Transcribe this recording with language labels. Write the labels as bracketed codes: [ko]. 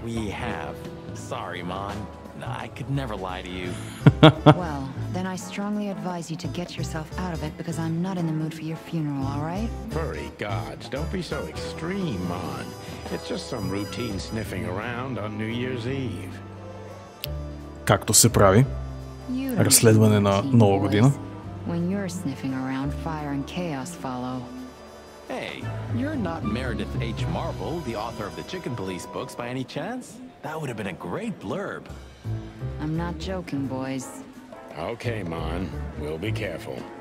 [en] We have. Sorry, Mon. I could never lie to you. Well, then I strongly advise you to get yourself out of it because I'm not in the mood for your funeral, all right? Furry gods, don't be so extreme, Mon. It's just some routine sniffing around on New Year's Eve. [bg] Както се прави. Разследване на Нова година. [en] When you're sniffing around, fire and chaos follow. Hey, you're not Meredith H. Marvel, the author of the Chicken Police books, by any chance? That would have been a great blurb. I'm not joking, boys. Okay, Mon. We'll be careful.